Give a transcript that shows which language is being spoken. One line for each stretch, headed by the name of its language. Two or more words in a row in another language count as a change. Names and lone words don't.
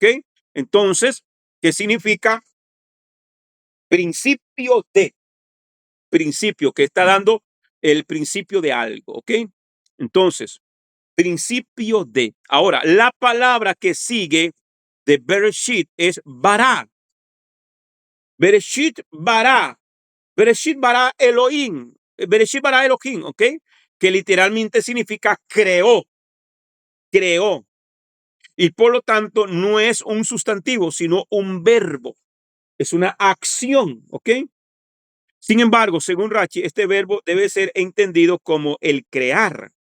Spanish: Entonces, ¿qué significa principio de? Principio, que está dando el principio de algo, ¿ok? Entonces, principio de. Ahora, la palabra que sigue de Bereshit es bara.
Hebrew: בראשית ברא. בראשית ברא אלהים. בראשית ברא אלהים,
Spanish: ¿ok? Que literalmente significa creó. Creó. Y por lo tanto no es un sustantivo, sino un verbo. Es una acción, ¿ok? Sin embargo, según Rachi, este verbo debe ser entendido como el crear.